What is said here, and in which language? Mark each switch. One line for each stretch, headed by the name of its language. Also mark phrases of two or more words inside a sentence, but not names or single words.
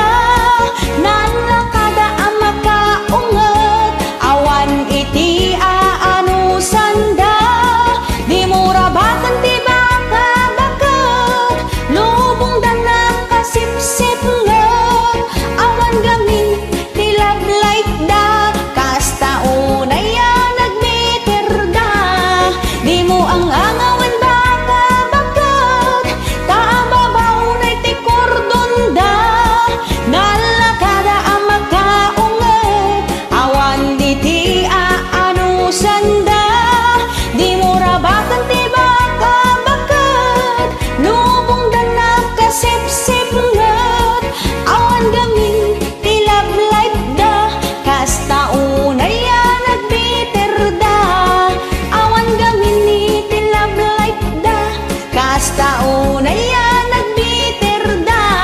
Iloko: Nalakada ang makaungat, awan iti aanusanda. Di mo rabakan ti baka bakat, lubong da nakasip-sip ngat. Awan gamin ti
English: love light
Iloko: da, kasta unay nagmeter da. Di mo ang angawan baka bakat, tababaw na'y tikordunda. Nalakada ang makaungat, awan iti aanusanda. Di mo rabakan ti baka bakat, lubong da nakasip-sip ngat. Awan gamin ti
English: love light
Iloko: da, kasta unay nagbiter da. Awan gamin ti
English: love light
Iloko: da, kasta unay nagbiter da.